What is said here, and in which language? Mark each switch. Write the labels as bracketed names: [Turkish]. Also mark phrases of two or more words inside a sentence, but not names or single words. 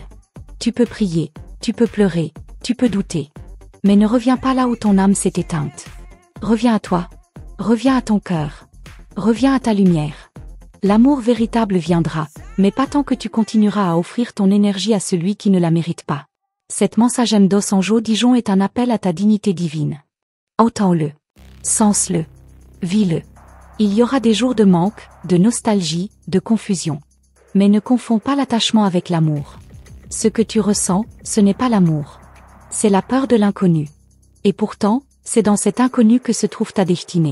[French] Tu peux prier, tu peux pleurer, tu peux douter. Mais ne reviens pas là où ton âme s'est éteinte. Reviens à toi. Reviens à ton cœur. Reviens à ta lumière. L'amour véritable viendra, mais pas tant que tu continueras à offrir ton énergie à celui qui ne la mérite pas. Cette mensagem dos Anjos Dijon est un appel à ta dignité divine. Entends-le. Sens-le. Vis-le. Il y aura des jours de manque, de nostalgie, de confusion. Mais ne confonds pas l'attachement avec l'amour. Ce que tu ressens, ce n'est pas l'amour. C'est la peur de l'inconnu. Et pourtant, c'est dans cet inconnu que se trouve ta destinée.